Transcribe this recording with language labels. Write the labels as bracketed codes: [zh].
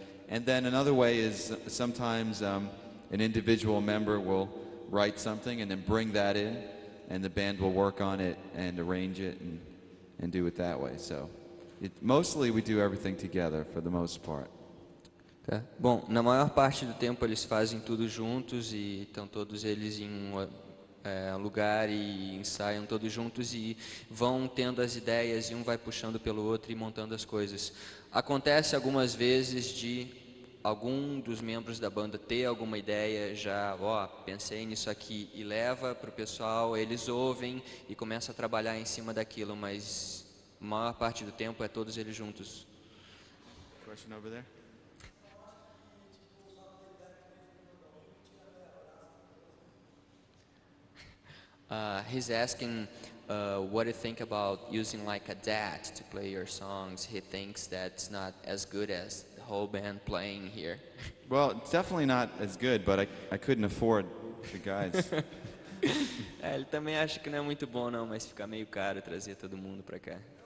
[en] And then another way is sometimes an individual member will write something and then bring that in, and the band will work on it and arrange it and do it that way. So mostly we do everything together for the most part. [pt] Tá. Bom, na maior parte do tempo eles fazem tudo juntos e estão todos eles em um lugar e ensaiam todos juntos e vão tendo as ideias e um vai puxando pelo outro e montando as coisas. Acontece algumas vezes de algum dos membros da banda ter alguma ideia já, pensei nisso aqui e leva para o pessoal, eles ouvem e começam a trabalhar em cima daquilo, mas a maior parte do tempo é todos eles juntos. [en] Question over there? He's asking what do you think about using like a DAT to play your songs. He thinks that's not as good as the whole band playing here. Well, it's definitely not as good, but I couldn't afford the guys. [pt] Ele também acha que não é muito bom não, mas fica meio caro trazer todo mundo pra cá.